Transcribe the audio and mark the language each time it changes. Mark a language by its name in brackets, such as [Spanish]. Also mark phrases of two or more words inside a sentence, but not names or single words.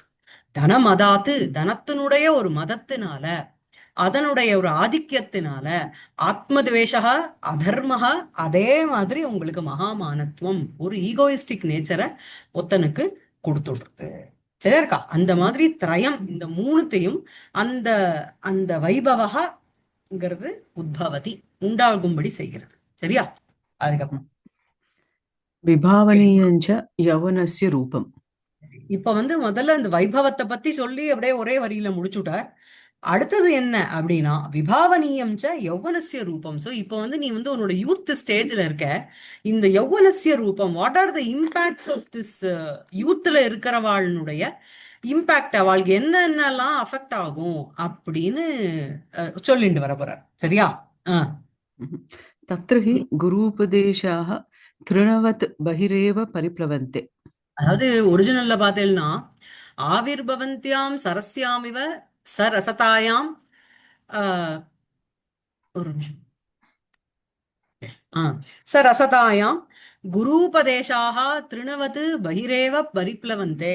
[Tamil] தனமதாத்து, தனத்தினுடைய ஒரு மதத்தினால, அதனுடைய ஒரு ஆதிக்கத்தினால, [Sanskrit] आत्मद्वेषाः अधर्माः, [Tamil] அதே மாதிரி உங்களுக்கு மகாமானத்துவம், ஒரு [English] egoistic nature [Tamil] ஒத்தனுக்கு கொடுத்துடுறது. சரியா இருக்கா? அந்த மாதிரி திரயம், இந்த மூணுத்தையும் அந்த அந்த வைபவகாங்கிறது உத்பவதி, உண்டாகும்படி செய்கிறது. சரியா? அதுக்கப்புறம் [Sanskrit] विभावनीयञ्च यौवनस्य रूपम्. [Tamil] இப்ப முதல்ல இந்த வைபவத்தை பத்தி சொல்லி அப்படியே ஒரே வரியில முடிச்சுட்டார். அடுத்தது என்ன அப்படின்னா, [Sanskrit] विभावनीयं च यौवनस्य रूपम्. [Tamil] சோ இப்போ நீ உன்னோட [English] youth stage [Tamil] இருக்க. இந்த [Sanskrit] यौवनस्य रूपम्, [English] what are the impacts of this youth [Tamil] இருக்கிறவாளுடைய இம்பாக்ட், அவளுக்கு என்னென்னலாம் அஃபெக்ட் ஆகும் அப்படின்னு சொல்லிட்டு வர போறார். சரியா? [Sanskrit] तत्र हि गुरूपदेशाः तृणवत् बहिरेव परिप्लवन्ते. [Tamil] அதாவது ஒரிஜினல்ல பார்த்தேன்னா, [Sanskrit] आविर्भवन्त्यां सरस्यामिव सरसतायाम्, [Tamil] ஒரு நிமிஷம், [Sanskrit] सरसतायां गुरूपदेशाः तृणवत् बहिरेव परिप्लवन्ते.